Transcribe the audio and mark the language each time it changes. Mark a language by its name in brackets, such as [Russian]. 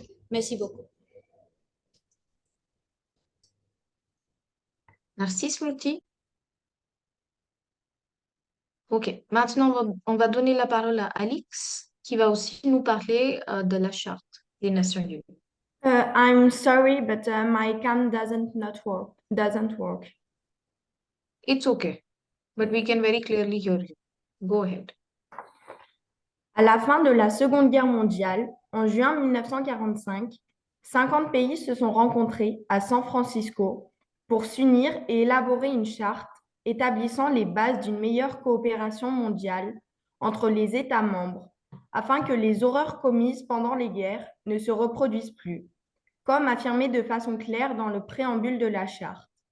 [French] Merci beaucoup. Merci, Smriti. Ok, maintenant on va donner la parole à Alix, qui va aussi nous parler de la Charte des Nations Unies. [English] I'm sorry, but my cam doesn't work. It's okay, but we can very clearly hear you. Go ahead. [French] À la fin de la Seconde Guerre mondiale, en juin 1945, 50 pays se sont rencontrés à San Francisco pour s'unir et élaborer une charte établissant les bases d'une meilleure coopération mondiale entre les États membres afin que les horreurs commises pendant les guerres ne se reproduisent plus, comme affirmé de façon claire dans le préambule de la charte.